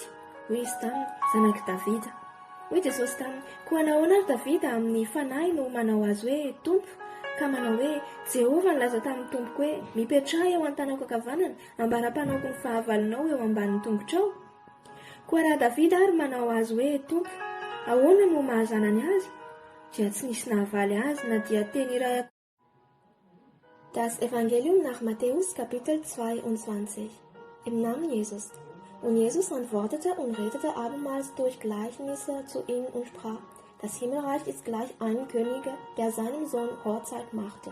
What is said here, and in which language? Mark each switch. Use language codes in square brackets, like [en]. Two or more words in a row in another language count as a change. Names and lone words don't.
[mg] Hoy izy taminy, zanaky Davida. Hoy Jesosy taminy, koa nahoana ary Davida amin'ny fanahy no manao azy hoe tompo, ka manao hoe Jehovah nilaza tamin'ny tompoko hoe mipetraha eo an-tanako ankavanana ambara-panaoko ny fahavalonao eo ambanin'ny tongotrao. Koa raha Davida ary manao azy hoe tompo, ahoana no mahazanany azy? Dia tsy nisy nahavaly azy na dia teny iray. [de] Das Evangelium nach Matthäus Kapitel 22. Im Namen Jesus. Und Jesus antwortete und redete abermals durch Gleichnisse zu ihnen und sprach, das Himmelreich ist gleich einem Könige, der seinem Sohn Hochzeit machte.